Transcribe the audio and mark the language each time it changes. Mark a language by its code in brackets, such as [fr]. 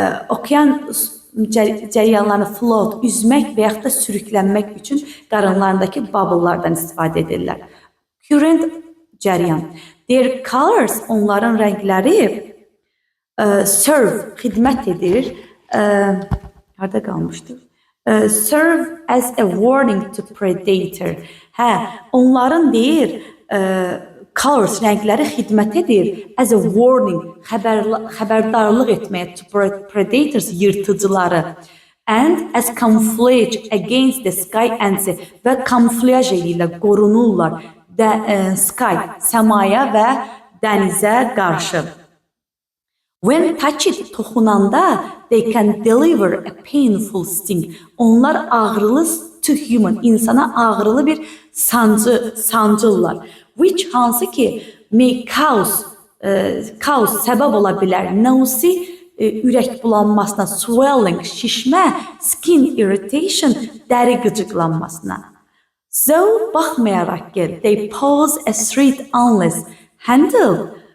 [az] Okean cəryanlarını float, üzmək və yaxud da sürüklənmək üçün qarınlarındakı bubble'lardan istifadə edirlər. Current cəryan. [en] Their colors, [az] onların rəngləri serve, xidmət edir. Harada qalmışdı? [en] Serve as a warning to predator. [az] Onların deyir, colors, rəngləri xidmət edir [en] as a warning, [az] xəbərdarlıq etməyə [en] to predators, [az] yırtıcıları. [en] And as camouflage against the sky ants, [az] və kamuflaj edirlər, qorunurlar sky, səmaya və dənizə qarşı. [en] When touched, [az] toxunanda, [en] they can deliver a painful sting. [az] Onlar ağrılı [en] to human, [az] insana ağrılı bir sancırlar. Which hansı ki [en] may cause [az] səbəb ola bilər. Nausea, ürək bulanmasına, swelling, şişmə, [en] skin irritation, [az] dəri qıcıqlanmasına. [en] So, [az] baxmayaraq ki, [en] they pose a threat unless handled.